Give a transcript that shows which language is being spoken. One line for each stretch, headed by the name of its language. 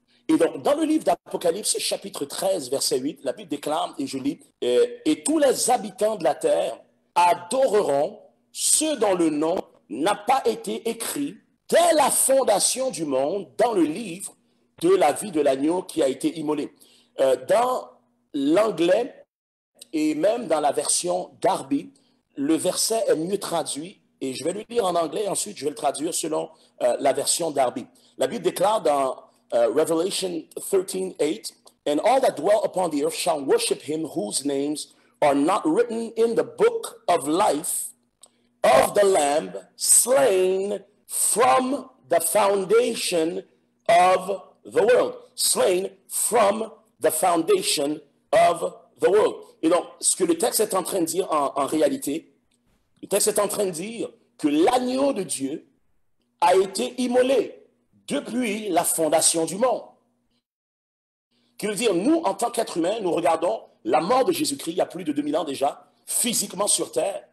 French: Et donc, dans le livre d'Apocalypse, chapitre 13, verset 8, la Bible déclare, et je lis, « Et tous les habitants de la terre adoreront ceux dont le nom n'a pas été écrit dès la fondation du monde dans le livre de la vie de l'agneau qui a été immolé. » Dans l'anglais et même dans la version Darby, le verset est mieux traduit et je vais le lire en anglais et ensuite je vais le traduire selon la version Darby. La Bible déclare dans
English: Revelation 13:8, « And all that dwell upon the earth shall worship him whose names are not written in the book of life of the Lamb slain from the foundation of the world. » Slain from the foundation of the world.
French: Et donc, ce que le texte est en train de dire en réalité, le texte est en train de dire que l'agneau de Dieu a été immolé depuis la fondation du monde. Qui veut dire, nous, en tant qu'êtres humains, nous regardons la mort de Jésus-Christ il y a plus de 2000 ans déjà, physiquement sur terre.